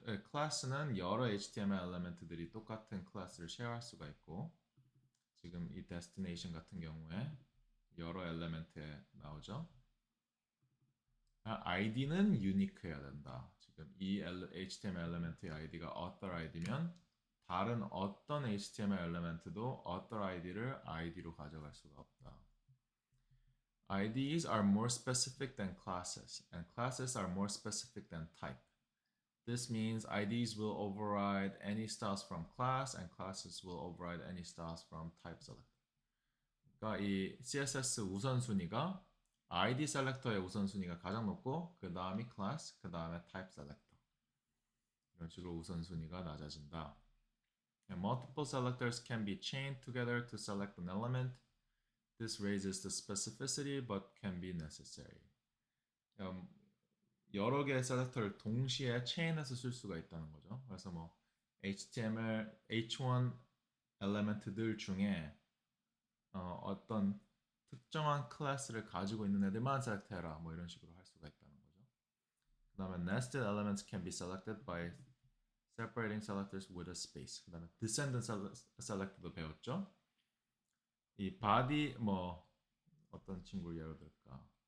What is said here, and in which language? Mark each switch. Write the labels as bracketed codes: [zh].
[ko] 클래스는 여러 HTML 엘리멘트들이 똑같은 클래스를 쉐어할 수가 있고 지금 이 destination 같은 경우에 여러 엘리멘트에 나오죠. ID는 유니크해야 된다. 지금 이 HTML 엘리멘트의 ID가 author ID면 다른 어떤 HTML 엘리멘트도 author ID를 ID로 가져갈 수가 없다. [en] IDs are more specific than classes, and classes are more specific than type. This means IDs will override any styles from class, and classes will override any styles from type selector. [ko] 그러니까 이 CSS 우선순위가 ID 셀렉터의 우선순위가 가장 높고 그 다음이 class, 그 다음에 type selector. 이런 식으로 우선순위가 낮아진다. [en] And multiple selectors can be chained together to select an element. This raises the specificity but can be necessary. [ko] 여러 개의 셀렉터를 동시에 체인해서 쓸 수가 있다는 거죠. 그래서 HTML H1 엘리멘트들 중에 어떤 특정한 클래스를 가지고 있는 애들만 셀렉트해라 이런 식으로 할 수가 있다는 거죠. 그 다음에 [en] nested elements can be selected by separating selectors with a space. [ko] 그 다음에 descendant select도 배웠죠. 이 body 어떤 친구를 예로 들까?